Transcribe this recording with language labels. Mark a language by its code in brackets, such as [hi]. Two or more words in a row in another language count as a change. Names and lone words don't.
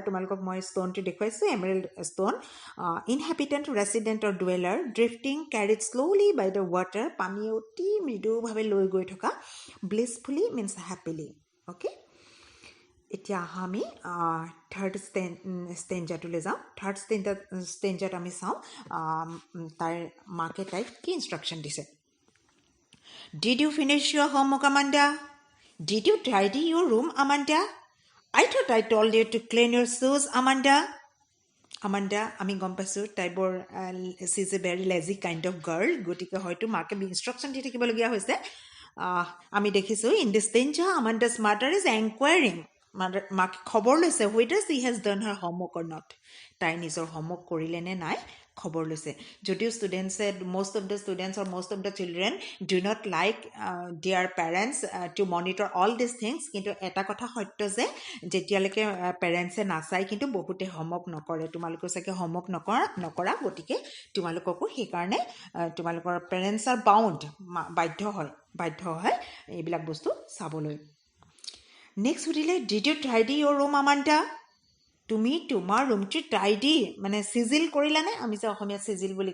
[as] তোমালোকক মই ষ্ট'নটো দেখুৱাইছোঁ [en] emerald stone inhabitant resident or dweller drifting carried slowly by the water [as] পানী অতি মৃদুভাৱে লৈ গৈ থকা [en] blissfully means happily okay [as] এতিয়া আহা আমি থাৰ্ড ষ্টেঞ্জাৰটোলৈ যাওঁ থাৰ্ড ষ্টেঞ্জাৰত আমি চাওঁ তাইৰ মাকে তাইক কি ইনষ্ট্ৰাকশ্যন দিছে [en] Did you finish your homework, Amanda? Did you tidy your room, Amanda? I thought I told you to clean your shoes, Amanda. Amanda, [as] আমি গম পাইছোঁ তাই বৰ [en] she is a very lazy kind of girl [as] গতিকে হয়তো মাকে ইনষ্ট্ৰাকশ্যন দি থাকিবলগীয়া হৈছে আমি দেখিছোঁ in [en] this danger Amanda's mother is inquiring [as] মাকে খবৰ লৈছে [en] whether she has done her homework or not তাই [as] নিজৰ হোমৱৰ্ক কৰিলে নে নাই খবৰ লৈছে যদিও ষ্টুডেণ্টছে [en] most of the students or most of the children do not like their parents to monitor all these things [as] কিন্তু এটা কথা সত্য যে যেতিয়ালৈকে পেৰেণ্টছে নাচায় কিন্তু বহুতে হোমৱৰ্ক নকৰে তোমালোকৰ চাগে হোমৱৰ্ক নকৰা গতিকে তোমালোককো সেইকাৰণে তোমালোকৰ পেৰেণ্টছ আৰ বাধ্য হয় এইবিলাক বস্তু চাবলৈ নেক্সট সুধিলে [en] Did you tidy your room Amanda [as] তুমি তোমাৰ ৰুমটো টাইডি মানে চিজিল কৰিলানে আমি যে অসমীয়া চিজিল বুলি